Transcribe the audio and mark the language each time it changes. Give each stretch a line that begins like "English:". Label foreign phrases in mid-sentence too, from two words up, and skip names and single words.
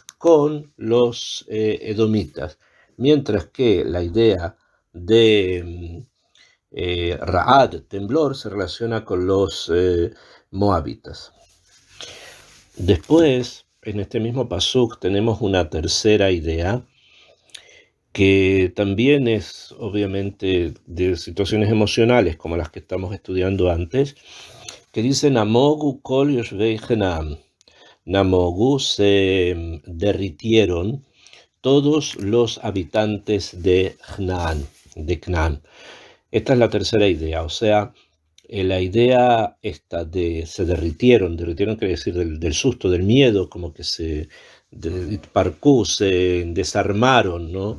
Spanish: Con los edomitas, mientras que la idea de Ra'ad, temblor, se relaciona con los moabitas. Después, en este mismo pasuk, tenemos una tercera idea que también es obviamente de situaciones emocionales como las que estamos estudiando antes, que dice
Hebrew: נמוגו כל יושבי כנען.
Spanish: Namogu, se derritieron todos los habitantes de Canaán. Esta es la tercera idea, o sea, la idea esta de se derritieron quiere decir del susto, del miedo, como que se desarmaron, ¿no?